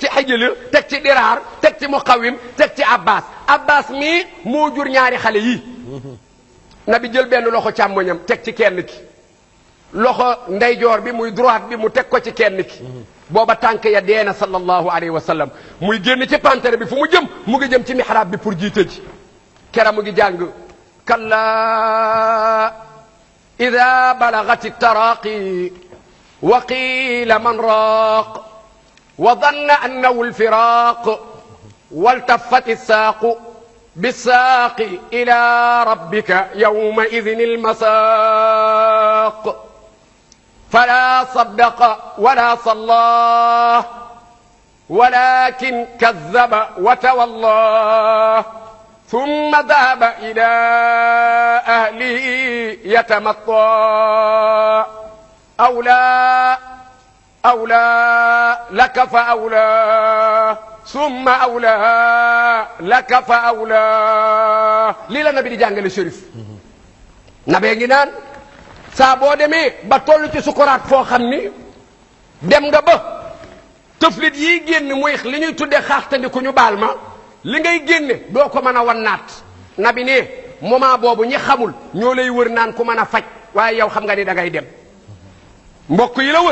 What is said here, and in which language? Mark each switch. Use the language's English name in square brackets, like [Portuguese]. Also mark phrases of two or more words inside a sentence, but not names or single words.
[Wolof] Xijil teg ci Diraar teg ci Muqawim teg ci Abbas Abbas mii moo jur ñaari xale yii nabi jël benn loxo càmmoñam teg ci kenn ki loxo ndeyjoor bi muy droite bi mu teg ko ci kenn ki booba tànk ya deena [Arabic] صلى الله عليه وسلم [Wolof] muy génn ci pantere bi fu mu jëm mu ngi jëm ci mihrab bi pour jiite ji kera mu ngi jàng [Arabic] كلا إذا بلغت التراقي وقيل من راق وظن أنه الفراق والتفت الساق بالساق إلى ربك يومئذ المساق فلا صدق ولا صلى ولكن كذب وتولى ثم ذهب إلى أهله يتمطى أولى لك فأولى [Wolof] ثم أولى لك فأولى lii la nabi di jàngale Chérif nabee ngi naan saa boo demee ba toll ci sukuraat foo xam ni dem nga ba tëflit yi génn muy li ñuy tuddee xaaxtandi ku ñu baal ma li ngay génne doo ko mën a wannaat nabi ne moment boobu ñi xamul ñoo lay wër naan ku mën a faj waaye yow xam nga ni da ngay dem mbokk yi la